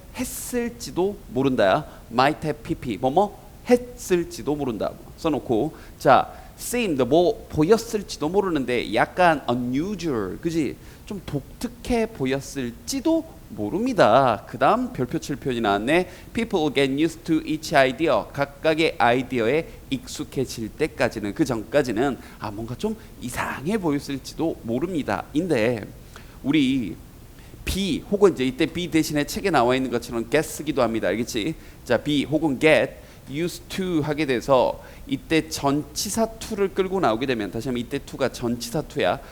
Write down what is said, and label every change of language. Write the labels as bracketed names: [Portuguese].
[Korean] 했을지도 모른다야. might have pp 뭐뭐 했을지도 모른다 써놓고, 자, seemed 뭐 보였을지도 모르는데 약간 unusual, 그지? 좀 독특해 보였을지도 모릅니다. 그 다음 별표 칠 표현이 나왔네. [English] People get used to each idea. [Korean] 각각의 아이디어에 익숙해질 때까지는, 그 전까지는 뭔가 좀 이상해 보였을지도 모릅니다. 인데 우리 be 혹은 이제 이때 be 대신에 책에 나와 있는 것처럼 get 쓰기도 합니다. 알겠지? 자, be 혹은 get used to 하게 돼서 이때 전치사 to를 끌고 나오게 되면, 다시 한번 이때 to가 전치사 to야.